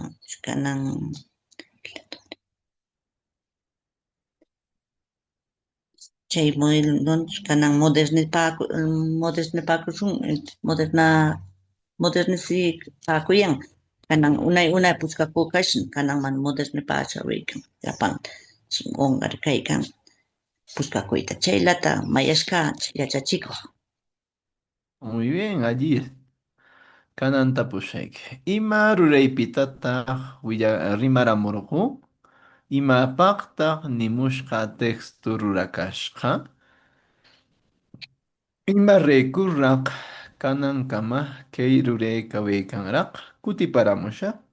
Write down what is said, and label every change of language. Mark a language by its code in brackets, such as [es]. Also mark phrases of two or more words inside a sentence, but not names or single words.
[qu] Kanan chay modelo kanan modernizipakuyan. Kanan unay puchkaku kashan, kanan man modernizapashawaykan. Llapan chinqunqa kaykan puchkakuyta. Chaylata mayashka yachachikuq. [es] Muy bien, allí. [qu] Kanan tapushayki. Ima ruraypitataq rimaramurqu? Imapaqtaq nimushqa texto rurakashqa? Imaraykurraq kanankama kay ruraykawyaykanraq kutiparamushaq?